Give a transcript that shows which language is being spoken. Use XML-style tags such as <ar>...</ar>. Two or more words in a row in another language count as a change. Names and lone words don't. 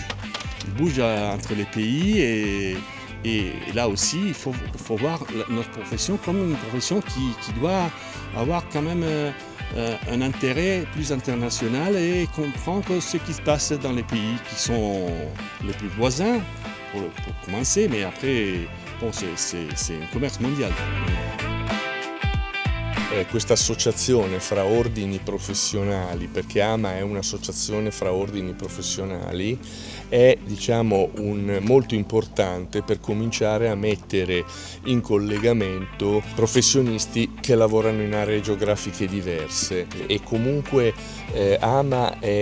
<fr>Ils bougent entre les pays et là aussi, il faut voir notre profession comme une profession qui doit avoir quand même un intérêt plus international et comprendre ce qui se passe dans les pays qui sont les plus voisins, pour commencer, mais après, bon, c'est un commerce mondial.</fr> <it>Questa associazione fra ordini professionali, perché AMA è un'associazione fra ordini professionali, è molto importante per cominciare a mettere in collegamento professionisti che lavorano in aree geografiche diverse e comunque AMA è</it>